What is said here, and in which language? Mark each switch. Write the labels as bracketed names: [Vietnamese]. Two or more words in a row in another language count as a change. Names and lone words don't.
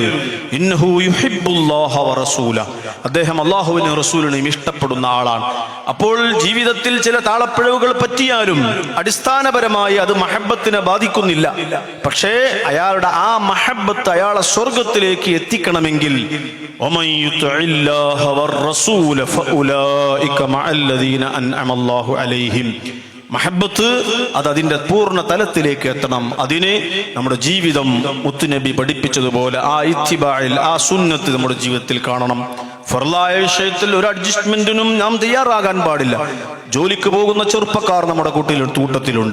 [Arabic] إنه يحب الله ورسوله, [Malayalam] അദ്ദേഹം അള്ളാഹുവിനും റസൂലിനെയും ഇഷ്ടപ്പെടുന്ന ആളാണ്. അപ്പോൾ ജീവിതത്തിൽ ചില താളപ്പിഴവുകൾ പറ്റിയാലും അടിസ്ഥാനപരമായി അത് മഹബത്തിനെ ബാധിക്കുന്നില്ല. പക്ഷേ അയാളുടെ ആ മഹബത്ത് അയാളെ സ്വർഗത്തിലേക്ക് എത്തിക്കണമെങ്കിൽ [Arabic] ومن يطع الله والرسول فاولئك مع الذين انعم الله عليهم, [Malayalam] മഹബത്ത് അത് അതിന്റെ പൂർണ്ണ തലത്തിലേക്ക് എത്തണം. അതിന് നമ്മുടെ ജീവിതം മുത്തുനബി പഠിപ്പിച്ചതുപോലെ ആ ഇത്തിബായിൽ ആ സുന്നത്ത് നമ്മുടെ ജീവിതത്തിൽ കാണണം. ഫർലായ വിഷയത്തിൽ ഒരു അഡ്ജസ്റ്റ്മെന്റിനും നാം തയ്യാറാകാൻ പാടില്ല. ജോലിക്ക് പോകുന്ന ചെറുപ്പക്കാർ നമ്മുടെ കൂട്ടത്തിലുണ്ട്.